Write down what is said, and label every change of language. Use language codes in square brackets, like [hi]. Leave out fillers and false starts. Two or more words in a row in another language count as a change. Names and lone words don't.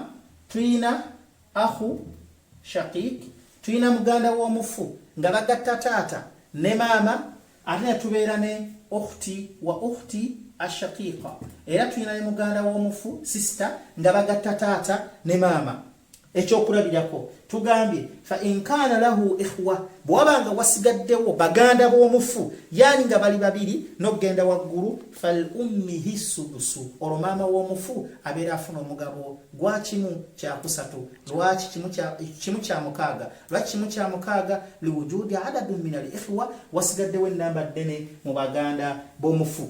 [lg] Tulina [ar] akhu shaqiq, [lg] tulina muganda w'omufu nga bagatta taata ne maama, ate tubeera ne [ar] ukhti wa ukhti ashaqiqa, [lg] era tulina ne muganda w'omufu sister nga bagatta taata ne maama. Ekyokulabirako tugambye [ar] fa in kana lahu ikhwa, [lg] bwabanga wasigaddewo baganda b'omufu yani nga bali babiri n'okgenda waggulu, [ar] fal ummihi sudusu, [lg] olwo maama w'omufu abeera afuna omugabo gwa kimu kya kusatu. Lwaki kimu kya mukaaga? Lwaki kimu kya mukaaga? [ar] liwujudi adadun min al ikhwa, [lg] wasigaddewo ennamba ddene mu baganda b'omufu.